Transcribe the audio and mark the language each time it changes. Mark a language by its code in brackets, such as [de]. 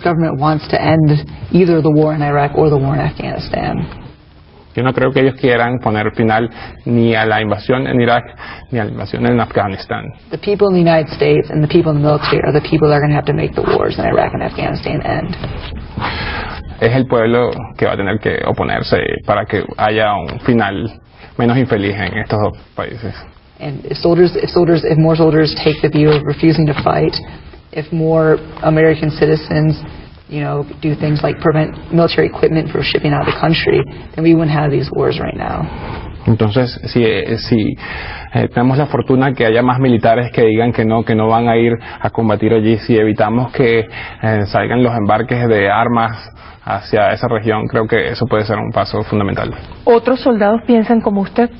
[en] government wants to end either the war in Iraq or the war in Afghanistan. [es] Yo no creo que ellos quieran poner final ni a la invasión en Irak ni a la invasión en Afganistán. [en] The people in the United States and the people in the military are the people that are going to have to make the wars in Iraq and Afghanistan end. [es] Es el pueblo que va a tener que oponerse para que haya un final menos infeliz en estos dos países. [en] And if more soldiers take the view of refusing to fight, if more American citizens do things like prevent military equipment from shipping out of the country, then we wouldn't have these wars right now. [es] Entonces, si tenemos la fortuna que haya más militares que digan que no van a ir a combatir allí, si evitamos que salgan los embarques de armas hacia esa región, creo que eso puede ser un paso fundamental. ¿Otros soldados piensan como usted?